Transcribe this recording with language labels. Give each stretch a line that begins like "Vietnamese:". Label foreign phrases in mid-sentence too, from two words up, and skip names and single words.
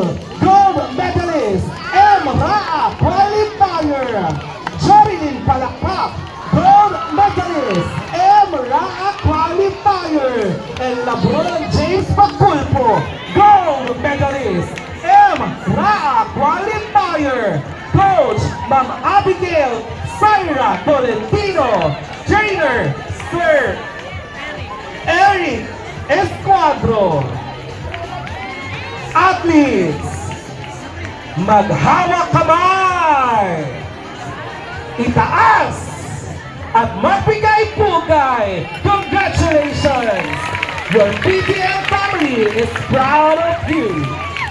English: Gold medalist, Ra qualifier. Jorilyn Palakpak, gold medalist, Ra qualifier. And LeBron James Paculpo, gold medalist, Ra qualifier. Coach Ma'am Abigail Syra Tolentino. Trainer Sir Eric Esquadro.
Filipino: Athletes, maghawak kamay, itaas at magbigay-pugay.
English: Congratulations! Your PTL family is proud of you.